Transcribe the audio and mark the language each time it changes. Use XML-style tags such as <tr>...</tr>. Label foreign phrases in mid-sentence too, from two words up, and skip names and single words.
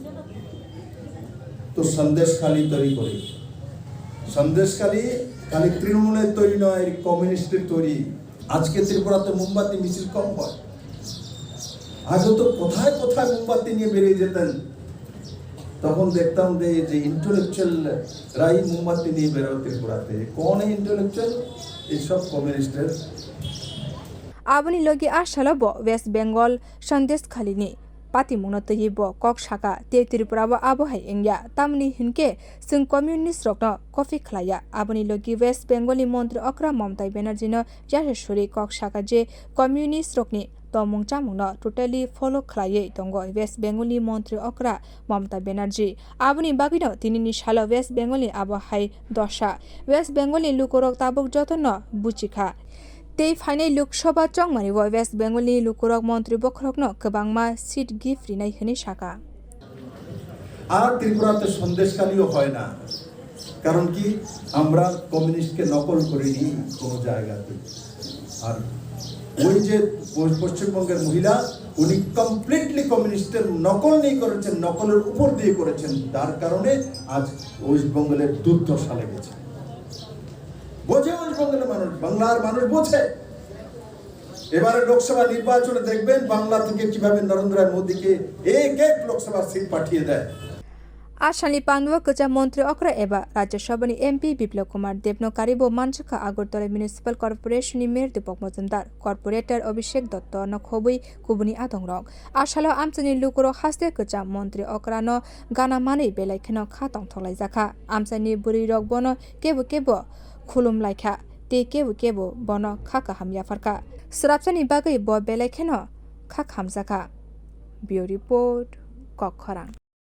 <bn>তো সন্দেশ খালি তৈরি করি সন্দেশ খালি তৃণমূলের তৈরি নয় কমিউনিস্টের তৈরি আজকে ত্রিপুরাতে মোমবাতি মিছিল কম হয় আগে তো কোথায় কোথায় মোমবাতি নিয়ে বেরিয়ে যেতেন তখন দেখতাম যে ইন্টেলেকচুয়াল রাই মোমবাতি নিয়ে বেরো ত্রিপুরাতে কোন ইন্টেলেকচুয়াল এইসব কমিউনিস্টের</bn> <trp>aboni logi ashalo bo West Bengal sandesh khalini pati munotyi bo kok shaka te Tripura bo abo hai engya tamni hinke sung communist rokno coffee khlaya aboni logi West Bengali montri okra Mamta Banerjee no jaseshuri kok shaka je communist rokni tomung chamung no</trp> <en>totally follow</en> <trp>khlaye tongo West Bengali montri okra Mamta Banerjee aboni bagino tinini shalo West Bengali abo hai dosha West Bengali lukorok tabuk jotono buchikha tei phainai Loksaha chongmani bo West Bengali lukorok montri bokhorokno kwbangma</trp> <en>seat gift</en> <trp>rinai hini shaka</trp> <bn>আর ত্রিপুরাতে সন্দেশখালিও হয় না কারণ কি আমরা কমিউনিস্টকে নকল করিনি কোনো জায়গাতে আর ওই যে পশ্চিমবঙ্গের মহিলা উনি কমপ্লিটলি কমিউনিস্টের নকল নেই করেছেন নকলের উপর দিয়ে করেছেন তার কারণে আজ ওয়েস্ট বেঙ্গলের দুর্দশা লেগেছে বোঝে ওয়েস্ট বেঙ্গলের মানুষ বাংলার মানুষ বোঝে এবারে লোকসভা নির্বাচনে দেখবেন বাংলা থেকে কিভাবে নরেন্দ্র মোদীকে এক লোকসভা সিট পাঠিয়ে দেয়</bn> <trp>Asalni pangwa kwcham montri okra eba rajyasabha ni MP Biplab Kumar Deb no karibo manjakha Agartala</trp> <en>municipal corporation</en> <trp>ni mayor Dipak Majumder corporator Abhishek Datta no khobui kubuni adongrok asalo amchani lukoro haste kwcham montri okra no gana mani belaikheno kha tongtholai jakha amchani buri rok bono kebo khulum laikha te kebo bono kha kaham yafarka srapchani bagai bo belaikheno kha khamjaka</trp> <en>bureau report</en> <trp>kokharang</trp>